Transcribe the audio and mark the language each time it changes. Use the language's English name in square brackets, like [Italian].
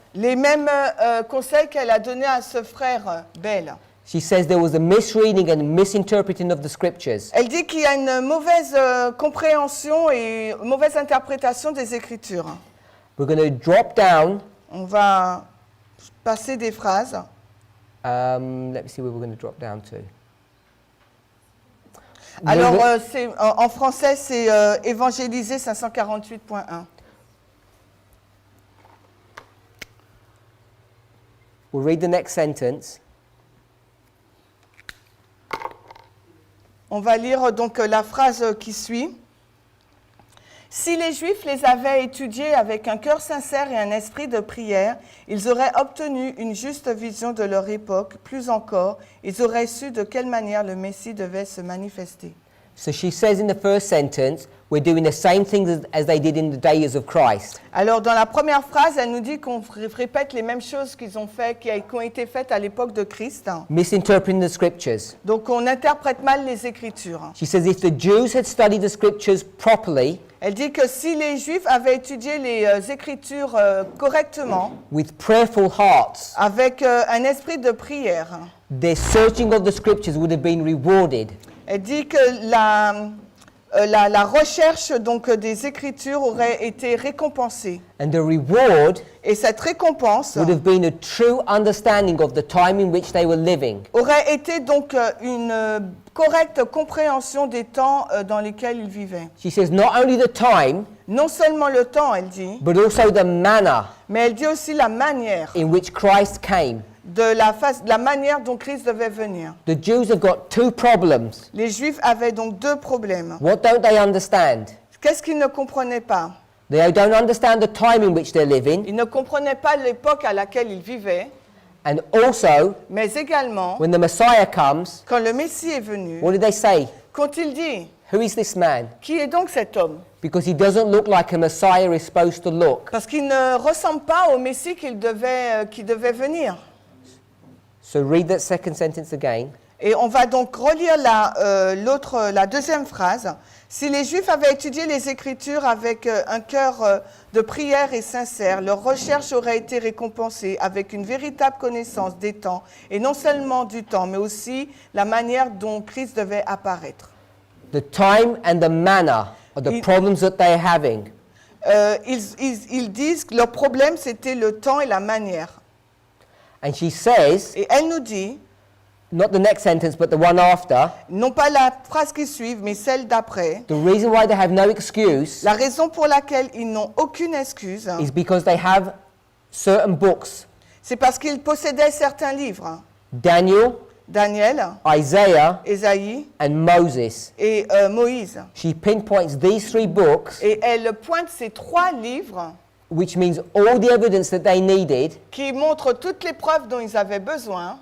[French] Les mêmes conseils qu'elle a donnés à ce frère Bell. [English] She says there was a misreading and misinterpreting of the scriptures. [French] Elle dit qu'il y a une mauvaise compréhension et mauvaise interprétation des Écritures. [English] We're going to drop down. [French] On va passer des phrases. [English] Let me see where we're going to drop down to. [French] Alors, en français, c'est Évangéliser 548.1. [English] We'll read the next sentence. [French] On va lire donc la phrase qui suit. Si les Juifs les avaient étudiés avec un cœur sincère et un esprit de prière, ils auraient obtenu une juste vision de leur époque. Plus encore, ils auraient su de quelle manière le Messie devait se manifester. [English] So she says in the first sentence, we're doing the same things as they did in the days of Christ. [French] Alors, dans la première phrase, elle nous dit qu'on répète les mêmes choses qu'ils ont fait, qui ont été faites à l'époque de Christ. [English] Misinterpreting the scriptures. [French] Donc, on interprète mal les Écritures. [English] She says if the Jews had studied the scriptures properly, [French] Elle dit que si les Juifs avaient étudié les Écritures correctement, [English] with prayerful hearts, [French] avec un esprit de prière, [English] their searching of the scriptures would have been rewarded. [French] elle dit que la recherche donc des Écritures aurait été récompensée. [English] And the reward [French] Et cette récompense [English] would have been a true understanding of the time in which they were living. [French] aurait été donc une correcte compréhension des temps dans lesquels ils vivaient. [English] She says not only the time, [French] Non seulement le temps, elle dit, [English] but also the manner [French] mais elle dit aussi la manière, [English] in which Christ came. [French] de la manière dont Christ devait venir. [English] The Jews have got two problems. [French] Les Juifs avaient donc deux problèmes. [English] What don't they understand? [French] Qu'est-ce qu'ils ne comprenaient pas? [English] They don't understand the time in which they're living, [French] Ils ne comprenaient pas l'époque à laquelle ils vivaient, [English] and also [French] mais également, [English] when the Messiah comes, [French] quand le Messie est venu, [English] what did they say? [French] qu'ont-ils dit? [English] Who is this man? [French] Qui est donc cet homme? [English] Because he doesn't look like a Messiah is supposed to look. [French] Parce qu'il ne ressemble pas au Messie qui devait venir. [English] So read that second sentence again. [French] Et on va donc relire la deuxième phrase. Si les Juifs avaient étudié les Écritures avec un cœur de prière et sincère, leur recherche aurait été récompensée avec une véritable connaissance des temps, et non seulement du temps, mais aussi la manière dont Christ devait apparaître. [English] The time and the manner are the problems that they're having. [French] Ils disent que leur problème, c'était le temps et la manière. [English] And she says, [French] Et elle nous dit, [English] not the next sentence, but the one after, [French] non pas la phrase qui suit, mais celle d'après, [English] the reason why they have no excuse [French] la raison pour laquelle ils n'ont aucune excuse, [English] is because they have certain books. [French] c'est parce qu'ils possédaient certains livres. [English] Daniel, [French] Daniel, [English] Isaiah, [French] Ésaïe [English] and Moses. [French] et Moïse. [English] She pinpoints these 3 books, [French] Et elle pointe ces 3 livres [English] which means all the evidence that they needed [French] qui montrent toutes les preuves dont ils avaient besoin